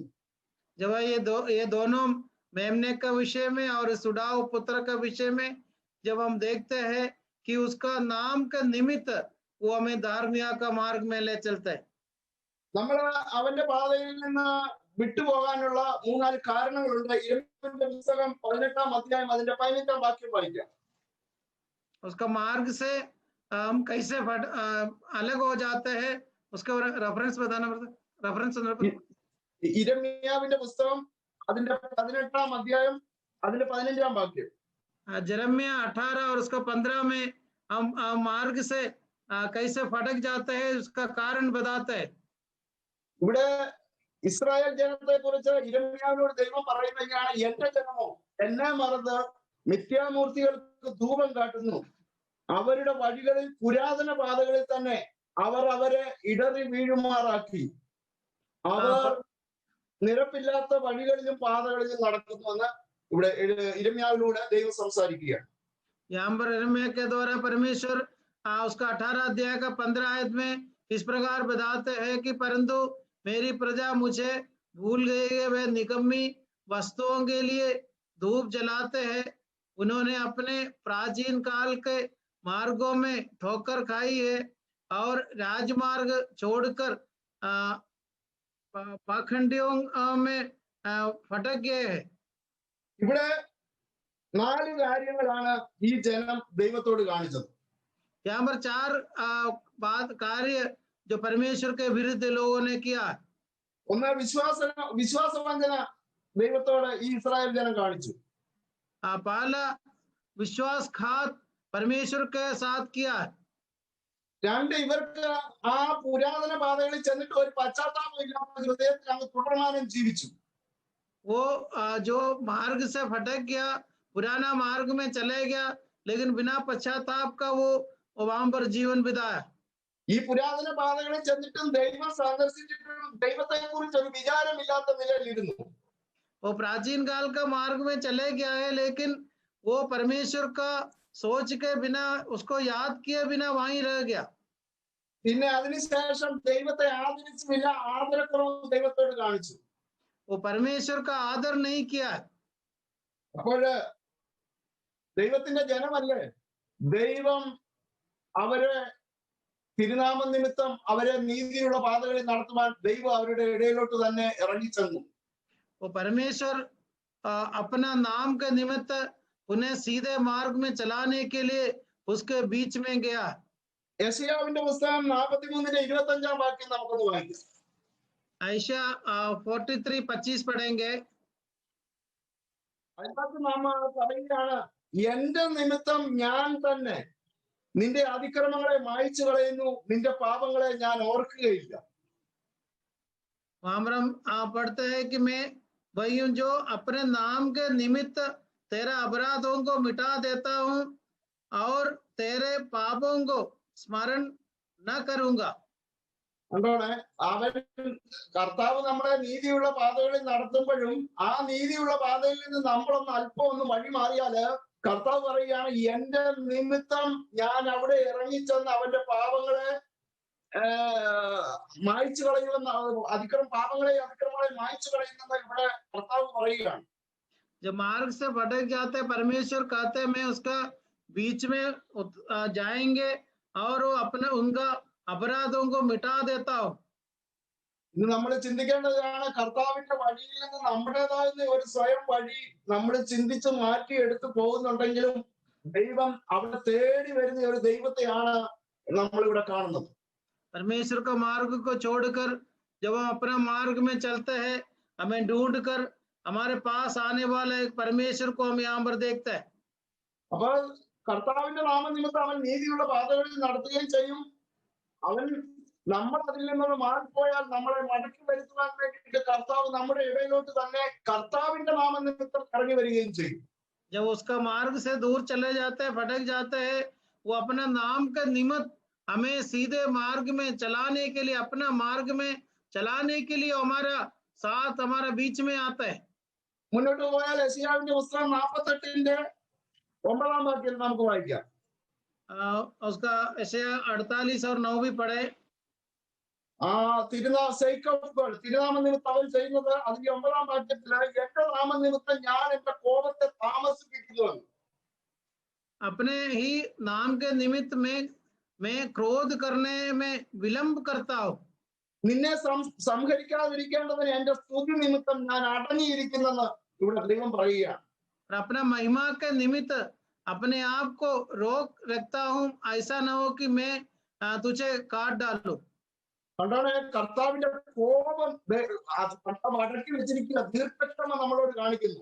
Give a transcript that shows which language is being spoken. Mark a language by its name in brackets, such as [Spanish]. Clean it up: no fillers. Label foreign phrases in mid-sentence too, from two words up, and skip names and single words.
[Hindi] जब ये दोनों मेमने का विषय में और सुडाव पुत्र का विषय में जब हम देखते हैं कि उसका नाम का निमित्त वो हमें धार्मिकता का मार्ग में ले चलता है. [Malayalam] നമ്മൾ അവന്റെ പാതയിൽ നിന്ന് വിട്ടുപോകാനുള്ള മൂന്നാല് കാരണങ്ങളുണ്ട്. യിരെമ്യാവിന്റെ പുസ്തകം 18-ാം അധ്യായം അതിന്റെ 15-ാം വാക്യം വായിക്കാം. [Hindi] उसका मार्ग से हम कैसे अलग हो जाते हैं, उसका रेफरेंस बताना पड़ता. रेफरेंस [Malayalam] യിരെമ്യാവിന്റെ പുസ്തകം അതിന്റെ 18-ാം അധ്യായം അതിന്റെ 15-ാം വാക്യം. [Hindi] यिर्मयाह 18 और उसका 15 में हम मार्ग से कैसे फटक जाते हैं उसका कारण बताते हैं. [Malayalam] ഇവിടെ ഇസ്രായേൽ ജനത്തെ കുറിച്ച് യിരെമ്യാവിനോട് ദൈവം പറയുന്നതാണ്, എന്റെ ജനമോ എന്നെ മറന്ന് മിഥ്യാമൂർത്തികൾക്ക് ധൂപം കാട്ടുന്നു, അവരുടെ വഴികളിൽ പുരാതന പാതകളിൽ തന്നെ അവർ അവരെ ഇടറി വീഴുമാറാക്കി, അവർ നിരപ്പില്ലാത്ത വഴികളിലും പാതകളിലും നടക്കുന്നുവെന്ന് ഇവിടെ യിരെമ്യാവിലൂടെ ദൈവം സംസാരിക്കുകയാണ്. [Hindi] यहाँ पर यिर्मयाह के द्वारा परमेश्वर उसका 18 अध्याय का 15 आयत में इस प्रकार बताते हैं कि परंतु मेरी प्रजा मुझे भूल गई है, वे निकम्मी वस्तुओं के लिए धूप जलाते हैं, उन्होंने अपने प्राचीन काल के मार्गों में ठोकर खाई है और राजमार्ग छोड़कर पाखंडियों में फटक गए हैं. [Malayalam] ഇവിടെ 4 കാര്യങ്ങളാണ് ഈ ജനം ദൈവത്തോട് കാണിച്ചത്. [Hindi] यहाँ पर 4 कार्य जो परमेश्वर के विरुद्ध लोगों ने किया. [Malayalam] ഒന്ന് വിശ്വാസവഞ്ചന ദൈവത്തോട് ഈ ഇസ്രായേൽ ജനം കാണിച്ചു. [Hindi] पहला विश्वासघात परमेश्वर के साथ किया. [Malayalam] 2 ഇവർക്ക് ആ പുരാതന പാതകളിൽ ചെന്നിട്ട് ഒരു പശ്ചാത്താപം ഇല്ലാത്ത ഹൃദയത്തിൽ അങ്ങ് തുടർമാനം ജീവിച്ചു. [Hindi] वो जो मार्ग से भटक गया, पुराना मार्ग में चले गया, लेकिन बिना पश्चाताप का वो वहां पर जीवन बिताया. [Malayalam] ഈ പുരാതന പാതകളിൽ ചെന്നിട്ടും ദൈവം സന്ദർശിച്ചിട്ടും ദൈവത്തെ കുറിച്ച് ഒരു വിചാരമില്ലാത്ത നിലയിലിരുന്നു. [Hindi] वो प्राचीन काल का मार्ग में चले गया है, लेकिन वो परमेश्वर का सोच के बिना उसको याद किए बिना वहीं रह गया. [Malayalam] പിന്നെ അതിനുശേഷം ദൈവത്തെ ആദരിച്ചില്ല, ആദരക്കുറവ് ദൈവത്തോട് കാണിച്ചു. [Hindi] वो परमेश्वर का आदर नहीं किया. [Malayalam] അപ്പോൾ ദൈവത്തിന്റെ ജനമല്ലേ, ദൈവം അവരെ തിരുനാമ നിമിത്തം അവരെ നീതിയുള്ള പാതകളിൽ നടത്തുവാൻ ദൈവം അവരുടെ ഇടയിലോട്ട് തന്നെ ഇറങ്ങിച്ചെന്നു. [Hindi] वो परमेश्वर अपना नाम के निमित्त उन्हें सीधे मार्ग में चलाने के लिए उसके बीच में गया. [Malayalam] യെശയ്യാവിന്റെ പുസ്തകം 43-ന്റെ 25-ാം വാക്യം നമുക്കൊന്ന് വായിക്കാം. [Hindi] आयशा 43:25 पढ़ेंगे. [Malayalam] അതിനകത്ത് നാം പറയുകയാണ്, എന്റെ നിമിത്തം ഞാൻ തന്നെ നിന്റെ അതിക്രമങ്ങളെ മായ്ച്ചു കളയുന്നു, നിന്റെ പാപങ്ങളെ ഞാൻ ഓർക്കുകയില്ല. [Hindi] वहां पर हम पढ़ते हैं कि मैं वही हूँ जो अपने नाम के निमित्त तेरे अपराधों को मिटा देता हूँ और तेरे पापों को स्मरण न करूंगा। [Malayalam] അതുകൊണ്ടാണ് അവൻ കർത്താവ് നമ്മളെ നീതിയുള്ള പാതകളിൽ നടത്തുമ്പോഴും ആ നീതിയുള്ള പാതയിൽ നിന്ന് നമ്മളൊന്ന് അല്പം ഒന്ന് വഴി മാറിയാല് കർത്താവ് പറയുകയാണ് എന്റെ നിമിത്തം ഞാൻ അവിടെ ഇറങ്ങിച്ചെന്ന് അവന്റെ പാപങ്ങളെ മായ്ച്ചു കളയുമെന്ന് അതിക്രമങ്ങളെ മായ്ച്ചു കളയുമെന്ന് ഇവിടെ കർത്താവ് പറയുകയാണ്. [Hindi] जब मार्ग से भटक जाते परमेश्वर कहते मैं उसका बीच में जाएंगे और वो अपने उनका अपराधों को मिटा देता हूँ। [Malayalam] ഇന്ന് നമ്മൾ ചിന്തിക്കേണ്ടതാണ് കർത്താവിന്റെ വഴിയിൽ നിന്ന് നമ്മുടേതായ ഒരു സ്വയം വഴി നമ്മൾ ചിന്തിച്ച് മാറ്റി എടുത്തു പോകുന്നുണ്ടെങ്കിലും ദൈവം അവിടെ തേടി വരുന്ന ഒരു ദൈവത്തെയാണ് നമ്മൾ ഇവിടെ കാണുന്നത്. [Hindi] परमेश्वर का मार्ग को छोड़कर जब हम अपना मार्ग में चलते हैं हमें ढूंढकर हमारे पास आने वाला एक परमेश्वर को हम यहाँ पर देखते हैं। [Malayalam] അപ്പോൾ കർത്താവിന്റെ നാമനിമിത്തം അവൻ നീതിയുള്ള പാതകളിൽ നടത്തുകയും ചെയ്യും. അവൻ നമ്മൾ അതിൽ നിന്നൊന്ന് മാറിപ്പോയാൽ നമ്മളെ മടക്കി വരുത്തുവാൻ വേണ്ടിയിട്ട് കർത്താവ് നമ്മുടെ ഇടയിലോട്ട് തന്നെ കർത്താവിന്റെ നാമനിമിത്തം ഇറങ്ങി വരികയും ചെയ്യും. [Hindi] जब उसका मार्ग से दूर चले जाते हैं भटक जाते हैं वो अपने नाम के निमित्त हमें सीधे मार्ग में चलाने के लिए अपना मार्ग में चलाने के लिए हमारा साथ हमारा बीच में आता है। [Malayalam] മുന്നോട്ട് പോയാൽ യെശയ്യാവിന്റെ പുസ്തകം 48-ന്റെ 9-ാം വാക്യം നമുക്ക് വായിക്കാം. [Hindi] उसका यशायाह 48 और 9 भी पढ़े। [Malayalam] തിരുനാമനിമിത്തം അവൻ ചെയ്യുന്നത് അതിന്റെ 9-ാം വാക്യത്തില് എന്റെ നാമനിമിത്തം ഞാൻ എന്റെ കോപത്തെ താമസിപ്പിക്കുന്നു. [Hindi] अपने ही नाम के निमित्त में मैं क्रोध करने में विलंब करता हूँ। [Malayalam] നിന്നെ സംഹരിക്കാതിരിക്കേണ്ടതിന് എന്റെ സ്തുതി നിമിത്തം ഞാൻ അടങ്ങിയിരിക്കുന്നെന്ന് ഇവിടെ ദൈവം പറയുകയാണ്. [Hindi] अपना महिमा के निमित्त अपने आप को रोक रखता हूँ ऐसा न हो कि मैं तुझे काट डालू। [Malayalam] അതുകൊണ്ടാണ് കർത്താവിന്റെ കോപം അടക്കി വെച്ചിരിക്കുന്ന ദീർഘക്ഷമ നമ്മളോട് കാണിക്കുന്നു.